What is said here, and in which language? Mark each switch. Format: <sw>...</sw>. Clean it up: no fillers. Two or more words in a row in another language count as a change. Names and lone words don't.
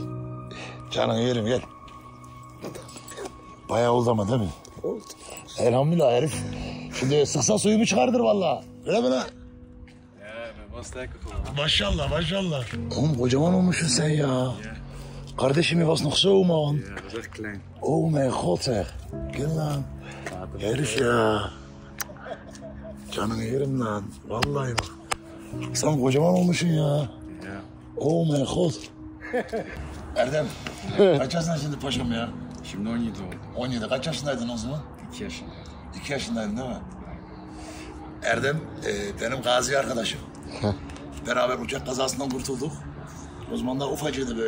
<tr>Canını yerim gel. Bayağı oldu ama değil mi? Oldu. Elhamdülillah herif. Şimdi sıksa suyumu çıkardır vallahi. Öyle mi lan? Maşallah maşallah. Oğlum kocaman olmuşsun sen ya.</tr> <nl>Kardeşim was nog zo man. Ja, dat is echt klein. Oh mijn god zeg.</nl> <tr>Gel lan. Herif ya. Canını yerim lan. Vallahi bak. Sen kocaman olmuşsun ya.</tr> <nl>Ja. Oh mijn god.</nl> <tr>Erdem. Kaç yaşındasın şimdi paşam ya? Şimdi 17 oldu. 17. Kaç yaşındaydın o zaman? 2 yaşında. 2 yaşındaydın değil mi? Erdem benim gazi arkadaşım. Beraber uçak kazasından kurtulduk. O zaman da ufacıydı böyle.</tr>